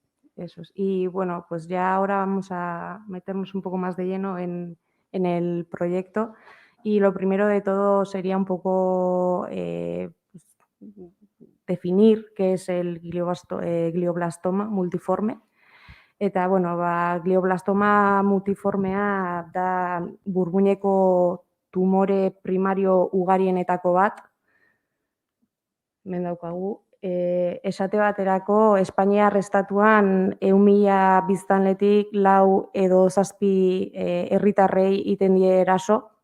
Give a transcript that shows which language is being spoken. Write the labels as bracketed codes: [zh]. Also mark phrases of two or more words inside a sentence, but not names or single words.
[es] Eso es. Y bueno, pues ya ahora vamos a meternos un poco más de lleno en el proyecto. Y lo primero de todo sería un poco definir qué es el glioblastoma multiforme. [eu] Eta, bueno, glioblastoma multiformea da burmuineko tumore primario ugarienetako bat, hemen daukagu, esate baterako Espainiar estatuan 100.000 biztanletik 4 edo 7 herritarrei iten die eraso,